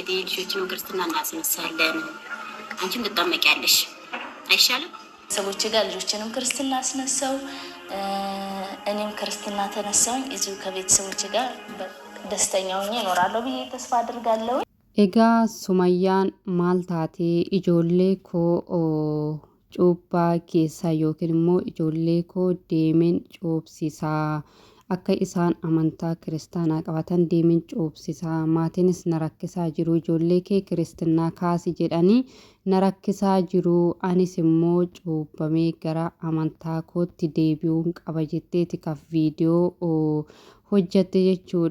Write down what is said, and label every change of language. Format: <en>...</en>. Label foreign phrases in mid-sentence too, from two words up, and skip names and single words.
<am>ልጆችን ክርስትና እናስነሳለን። አንቺም ትጠመቂያለሽ አይሻልም? ሰዎች ጋር ልጆችንም ክርስትና አስነሳው፣ እኔም ክርስትና ተነሳውኝ። እዚሁ ከቤተሰቦች ጋር ደስተኛ ሆኜ እኖራለሁ ብዬ ተስፋ አድርጋለሁ።</am> <om>Egaa Sumayyaan maal taatee ijoollee koo cuuphaa keessaa yookiin immoo ijoollee koo deemeen cuupsisaa akka isaan amantaa kiristaanaa qabatan deemeen cuupsisaa maatiinis na rakkisaa jiru ijoollee kee kiristinnaa kaasi jedhanii na rakkisaa jiru anis immoo cuuphamee gara amantaa kootti deebi'uun qaba jetteeti kaf viidiyoo hojjatte jechuudha.</om>